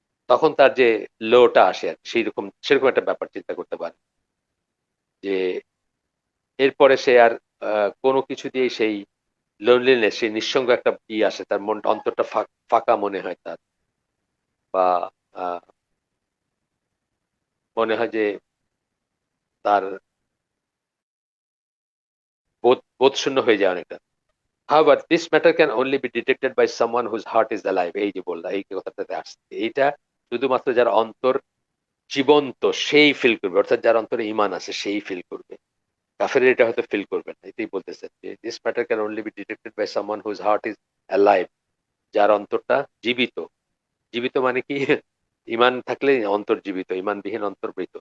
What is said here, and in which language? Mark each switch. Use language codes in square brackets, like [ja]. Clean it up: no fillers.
[bn] তখন তার যে লোটা আসে আর সেরকম একটা ব্যাপার চিন্তা করতে পারে যে এরপরে সে আর কোনো কিছু দিয়ে সেই লোনলিনেস, সেই নিঃসঙ্গ একটা আসে, তার মনটা, অন্তরটা ফাঁকা মনে হয় তার, বা আহ, মনে হয় যে তার বোধশূন্য হয়ে যায় অনেকটা। [en] However, this matter can only be detected by someone whose heart is alive. [bn] এই যে বললা, এই কথাটাতে আসছে, এইটা শুধুমাত্র যার অন্তর জীবন্ত সেই ফিল করবে, অর্থাৎ যার অন্তরে ইমান আছে সেই ফিল করবে। কাফের এটা হয়তো ফিল করবে না, এটাই বলতেছেন যে [en] This matter can only be detected by someone whose heart is alive. [bn] যার অন্তরটা জীবিত। জীবিত মানে কি? ইমান থাকলে অন্তর জীবিত, ইমানবিহীন অন্তর মৃত।